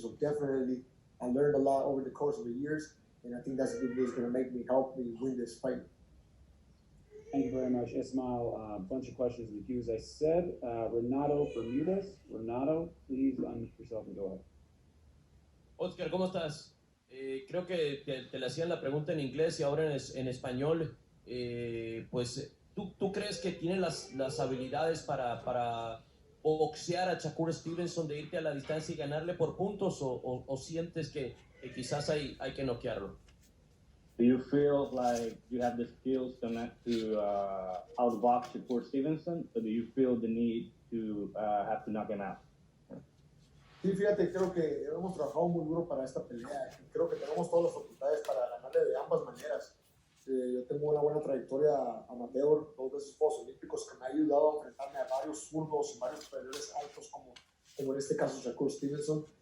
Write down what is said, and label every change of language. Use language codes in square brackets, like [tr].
[en] So definitely, I learned a lot over the course of the years, and I think that's going to help me win this fight. Thank you very much, Ismail. A bunch of questions in the queue, as I said. Renato Bermudez. Renato, please unmute yourself and go ahead. [es] Oscar, ¿cómo estás? Creo que te le hacían la pregunta en inglés y ahora en español. Pues, ¿tú crees que tiene las habilidades para boxear a Shakur Stevenson, de irte a la distancia y ganarle por puntos, o sientes que quizás hay que noquearlo? [en] Do you feel like you have the skills to outbox Shakur Stevenson, or do you feel the need to have to knock him out? [es] Sí, fíjate, creo que hemos trabajado muy duro para esta pelea. Creo que tenemos todas las facultades para ganarle de ambas maneras. Yo tengo una buena trayectoria amateur, 2 veces Juegos Olímpicos, que me ha ayudado a enfrentarme a varios zurdos y varios peleadores altos, como en este caso Shakur Stevenson.